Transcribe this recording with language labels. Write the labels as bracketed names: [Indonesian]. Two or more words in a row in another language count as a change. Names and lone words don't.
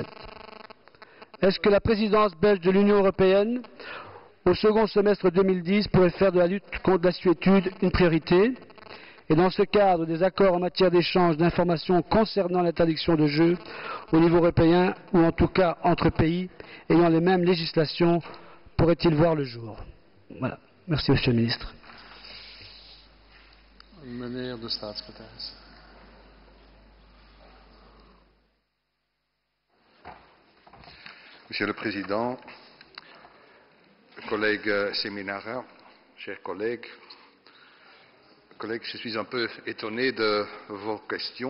[French] Est-ce que la présidence belge de l'Union européenne, au second semestre 2010, pourrait faire de la lutte contre l'assuétude une priorité? Et dans ce cadre, des accords en matière d'échange d'informations concernant l'interdiction de jeux au niveau européen, ou en tout cas entre pays ayant les mêmes législations, pourraient-ils voir le jour? Voilà. Merci, Monsieur le Ministre. [Dutch] Meneer de staatssecretaris. [French] Monsieur le Président, collègue Seminara, chers collègues, je suis un peu étonné de vos questions.